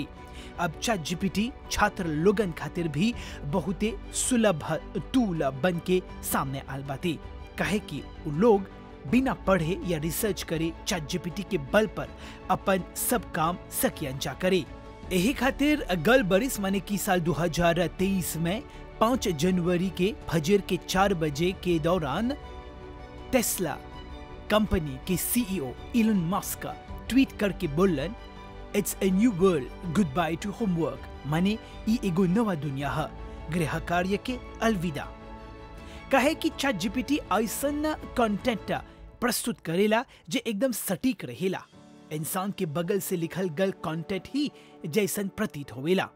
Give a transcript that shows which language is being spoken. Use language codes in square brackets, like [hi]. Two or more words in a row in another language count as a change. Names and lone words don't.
[bho] अब चैट जीपीटी छात्र लोगन खातिर भी बहुते सुलभ टूल बन के सामने आल बाते, काहे कि उ लोग बिना पढ़े या रिसर्च करे चैट जीपीटी के बल पर अपन सब काम सकियन जा करे। यही खातिर गल बरिस माने की साल 2023 में 5 जनवरी के फजर के 4 बजे के दौरान टेस्ला कंपनी के सीईओ इलन मस्क ट्वीट करके बोलन, [en] it's a new world, goodbye to homework, [bho] माने ई एगो नवा दुनिया है, गृह कार्य के अलविदा। कहे कि चैट जीपीटी ऐसन कंटेंट प्रस्तुत करेला जे एकदम सटीक रहेला, इंसान के बगल से लिखल गल कंटेंट ही जैसन प्रतीत होवेला।